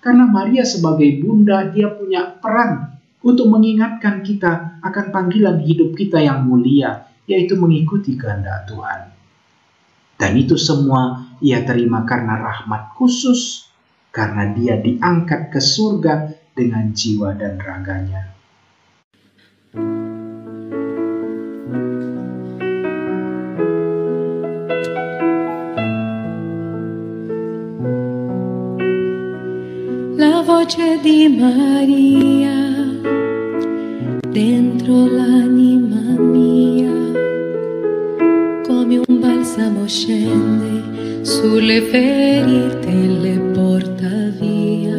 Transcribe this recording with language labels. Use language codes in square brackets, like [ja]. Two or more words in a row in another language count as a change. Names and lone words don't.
[id] Karena Maria sebagai bunda, dia punya peran untuk mengingatkan kita akan panggilan hidup kita yang mulia, yaitu mengikuti kehendak Tuhan. Dan itu semua ia terima karena rahmat khusus, karena dia diangkat ke surga dengan jiwa dan raganya. [it] La voce di Maria dentro l'anima mia, come un balsamo scende sulle ferite e le porta via.